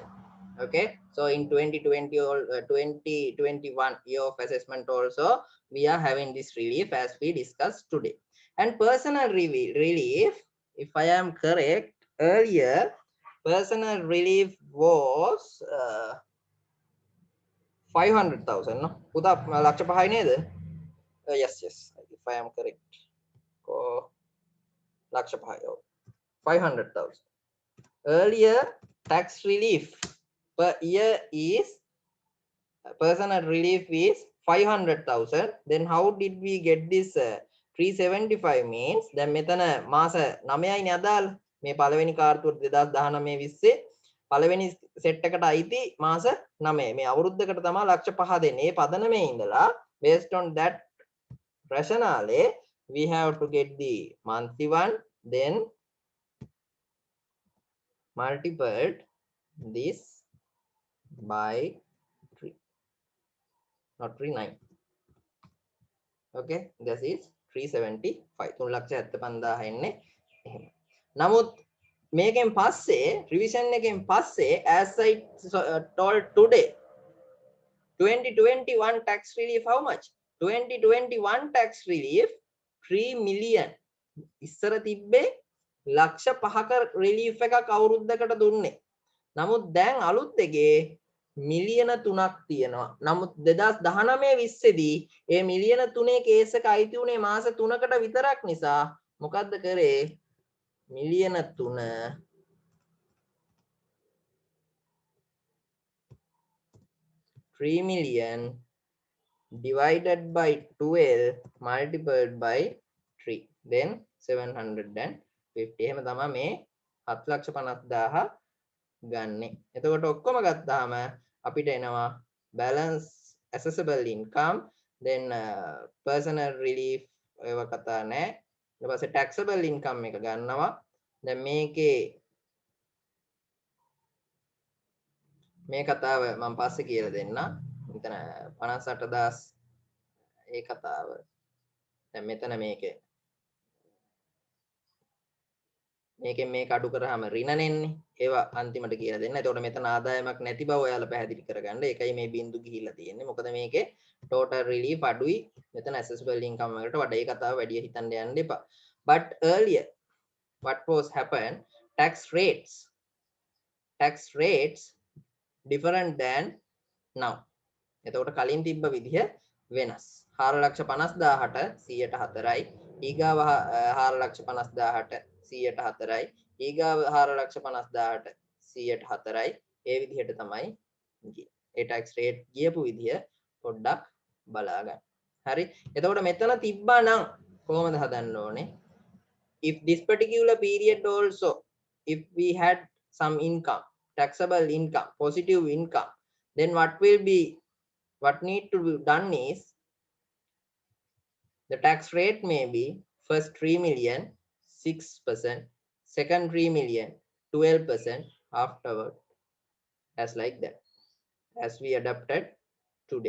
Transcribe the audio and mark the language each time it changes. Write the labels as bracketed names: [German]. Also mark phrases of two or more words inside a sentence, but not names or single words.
[English] Okay, so in 2020 or 2021 year of assessment also we are having this relief as we discussed today. And personal relief, if I am correct, earlier personal relief was 500,000 no [Sinhala] පුතා ලක්ෂ 5යි නේද [English] yes if I am correct [Sinhala] ලක්ෂ 5යි [English] 500,000 earlier tax relief per year is personal relief is 500,000 then how did we get this 375 means [Sinhala] දැන් මෙතන මාස 9යිනේ අදාළ මේ පළවෙනි කාර්තුව 2019 20 පළවෙනි සෙට් එකට අයිති මාස 9 මේ අවුරුද්දකට තමයි ලක්ෂ 5 දෙන්නේ. මේ පදනමේ ඉඳලා [English] based on that rationale we have to get the monthly one then multiplied this by 3 not 39 okay this is 375 3,75,000 [Sinhala] එන්නේ එහෙම. නමුත් මේකෙන් පස්සේ රිවිෂන් එකෙන් පස්සේ [English] as I told today 2021 tax relief how much 2021 tax relief 3 million [Sinhala] ඉස්සර තිබ්බේ ලක්ෂ 5ක relief එකක් අවුරුද්දකට දුන්නේ. නමුත් දැන් අලුත් එකේ මිලියන 3ක් තියෙනවා. නමුත් 2019 20 දී ඒ මිලියන 3 කේස් එක අයිති උනේ මාස 3කට විතරක් නිසා මොකද්ද කරේ මිලියන 3 [English] 3 million divided by 12 multiplied by 3 then 750 [Sinhala] එහෙම තමයි මේ 7,50,000 ගන්නෙ. එතකොට ඔක්කොම ගත්තාම අපිට එනවා [English] balance accessible income then personal relief [Sinhala] ඒව කතා නැහැ. ඊට පස්සේ [English] taxable income [Sinhala] එක ගන්නවා. දැන් මේකේ මේ කතාව මම පස්සේ කියලා දෙන්නම්. මෙතන 58,000 ඒ කතාව. දැන් මෙතන මේකේ මේකෙන් මේක අඩු කරාම ඍණ නෙන්නේ. ඒවා අන්තිමට කියලා දෙන්න. එතකොට මෙතන ආදායමක් නැති බව ඔයාලා පැහැදිලි කරගන්න. ඒකයි මේ බින්දු ගිහිල්ලා තියෙන්නේ. මොකද මේකේ [English] total relief [Sinhala] අඩුයි. මෙතන [English] accessible income [Sinhala] වලට වඩා ඒ කතාව වැඩි හිතන්න යන්න එපා. [English] But earlier what was happened tax rates different than now. [Sinhala] එතකොට කලින් තිබ්බ විදිහ වෙනස්. 4,50,000ට 104යි. ඊගාව 4,50,000ට 104යි. ඊගාව 4,50,000ට 104යි. ඒ විදිහට තමයි ගියේ. ඒ [English] tax rate [Sinhala] ගියපු විදිහ පොඩ්ඩක් බලා ගන්න. හරි. එතකොට මෙතන තිබ්බා නම් කොහොමද හදන්න ඕනේ? [English] If this particular period also if we had some income, taxable income, positive income, then what need to be done is the tax rate may be first 3 million 6%, second 3 million 12%, afterward as like that as we adapted today.